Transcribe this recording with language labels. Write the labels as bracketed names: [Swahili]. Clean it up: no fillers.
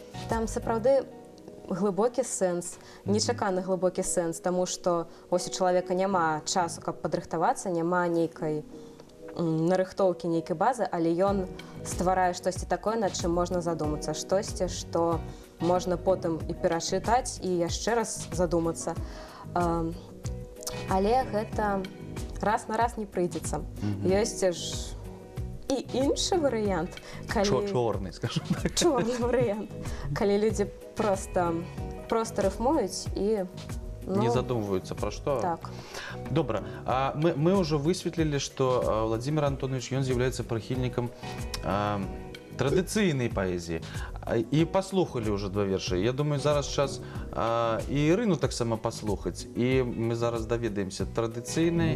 [Belarusian] Там сапраўды глыбокі сэнс, нечаканы глыбокі сэнс, таму што вось у чалавека няма часу, каб падрыхтавацца, няма нейкай нарыхтоўкі, нейкай базы, але ён стварае штосьці такое, над чым можна задумацца, штосьці, што можна потым і перачытаць, і яшчэ раз задумацца. Але гэта раз на раз не прыйдзецца. Ёсць ж і іншы варыянт, [Russian] Чорный, скажем так. [Belarusian] чорны варыянт, калі людзі проста рыфмуюць і [Russian] Не задумываются про что. [Belarusian] Так. Добра. [Russian] Мы уже высветлили, что Владимир Антонович, он является прихильником традыцыйнай паэзіі. [Belarusian] І паслухалі ўжо два вершы. Я думаю, зараз час і Ірыну таксама паслухаць. І мы зараз даведаемся традыцыйнай